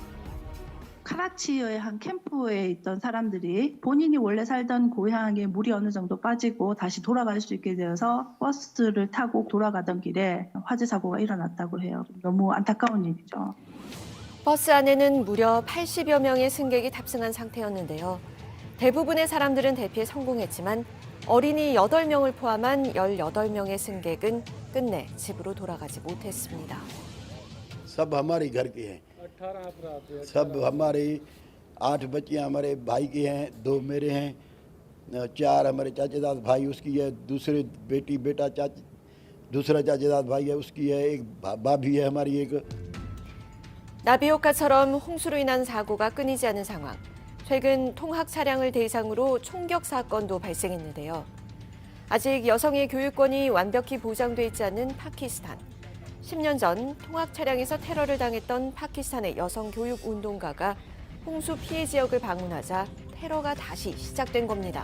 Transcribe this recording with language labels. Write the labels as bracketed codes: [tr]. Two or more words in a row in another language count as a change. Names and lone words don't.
[ko] 카라치의 한 캠프에 있던 사람들이 본인이 원래 살던 고향에 물이 어느 정도 빠지고 다시 돌아갈 수 있게 되어서 버스를 타고 돌아가던 길에 화재 사고가 일어났다고 해요. 너무 안타까운 일이죠. 버스 안에는 무려 80여 명의 승객이 탑승한 상태였는데요. 대부분의 사람들은 대피에 성공했지만 어린이 8명을 포함한 18명의 승객은 끝내 집으로 돌아가지 못했습니다. [ur] سب ہمارے گھر کے ہیں، سب ہمارے 8 بچیاں ہمارے بھائی کی ہیں، 2 میرے ہیں، 4 ہمارے چچازاد بھائی اس کی ہے، دوسرے بیٹی بیٹا دوسرا چچازاد بھائی ہے اس کی ہے، ایک بھابی ہے ہماری ایک. [ko] 나비효과처럼 홍수로 인한 사고가 끊이지 않은 상황. 최근 통학 차량을 대상으로 총격 사건도 발생했는데요. 아직 여성의 교육권이 완벽히 보장돼 있지 않는 파키스탄. 10년 전 통학 차량에서 테러를 당했던 파키스탄의 여성 교육 운동가가 홍수 피해 지역을 방문하자 테러가 다시 시작된 겁니다.